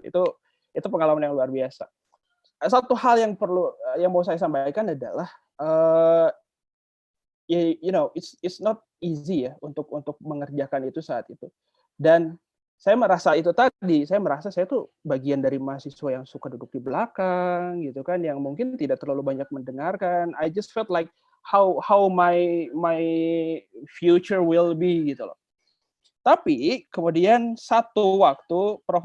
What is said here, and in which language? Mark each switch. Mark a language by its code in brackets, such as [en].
[id] Itu pengalaman yang luar biasa. Satu hal yang mau saya sampaikan adalah [en] it's not easy [id] ya untuk mengerjakan itu saat itu. Dan saya merasa saya tuh bagian dari mahasiswa yang suka duduk di belakang gitu kan, yang mungkin tidak terlalu banyak mendengarkan. [en] I just felt like how my future will be [id] gitu loh. Tapi kemudian satu waktu Prof.